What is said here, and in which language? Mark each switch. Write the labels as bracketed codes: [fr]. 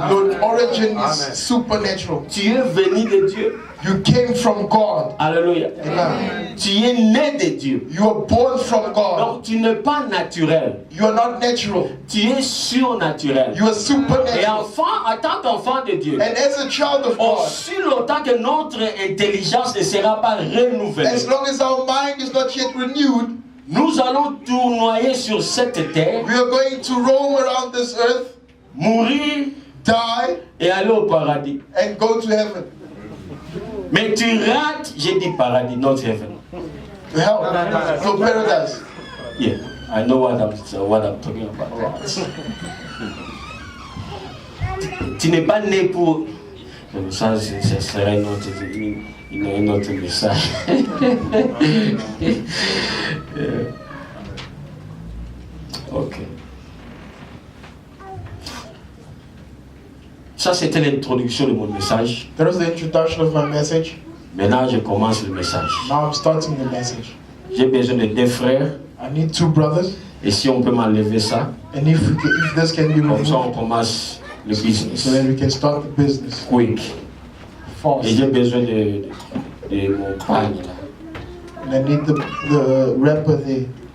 [en] Your origin is supernatural. [fr] Tu es venu de Dieu. [en] You came from God. Alléluia. Amen. [fr] Tu es né de Dieu. [en] You are born from God. [fr] Donc, tu n'es pas naturel. [en] You are not natural. [fr] Tu es surnaturel. [en] You are [fr] Et [en] supernatural. [fr] enfant, en tant qu'enfant de Dieu, [en] And as a child of God, [fr] aussi longtemps que notre intelligence ne sera pas renouvelée, [en] as long as our mind is not yet renewed, [fr] nous allons tournoyer sur cette terre, [en] we are going to roam around this earth, [fr] mourir [en] die, [fr] et aller au paradis. [en] and go to heaven. [fr] Mais tu rates, j'ai dit paradis, [en] not heaven. To hell. To paradise. Yeah, I know what I'm talking about. [fr] Tu n'es pas né pour... Ça, ce serait un autre message. Ok. Ça, c'était l'introduction de mon message. [en] That was the introduction of my message. [fr] Maintenant, je commence le message. [en] Now I'm starting the message. [fr] J'ai besoin de 2 frères. [en] I need 2 brothers. [fr] Et si on peut m'enlever ça, [en] And if this can be [fr] comme ça, on [en] removed, [fr] commence le business. [en] so then we can start the business. Quick. Fast. [fr] Et j'ai besoin de mon pagne là. [en] And I need the rapper there.